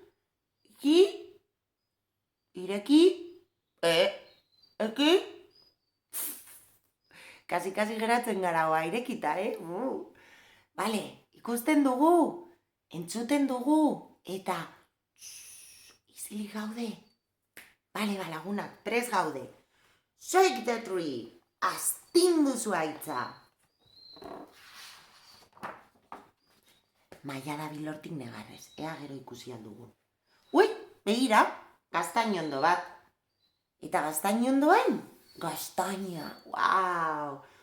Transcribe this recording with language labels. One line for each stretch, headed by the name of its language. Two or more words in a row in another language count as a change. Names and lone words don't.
Basque: eki, kasi geratzen gara hoa irekita, Bale, ikusten dugu, entzuten dugu, eta izilik gaude. Bale, lagunak, prest gaude.
English: Shake the tree,
Basque: astindu zuaitza. Maia da bilortik negarrez, ea gero ikusi aldugu. Ui, begira, gaztainondo bat. Eta gaztainondoan, gaztaina, wow.